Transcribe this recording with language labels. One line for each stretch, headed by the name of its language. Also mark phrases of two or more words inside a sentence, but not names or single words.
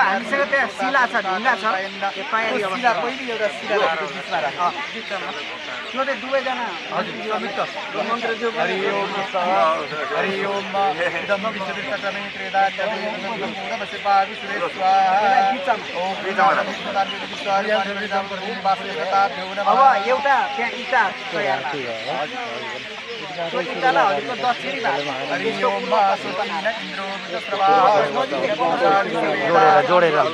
Nepali: हामीसँग त्यहाँ शिला छ ढुङ्गा छ तयारी शिला पहिले एउटा शिला बिचमा राख त्यो चाहिँ दुवैजना मन्त्रज्यू
Sanskrit: हरि ओम हरि ओम इदं विश्वविष्टमे
Nepali: अब एउटा त्यहाँ इँटा तयार दक्षिणी जोडेर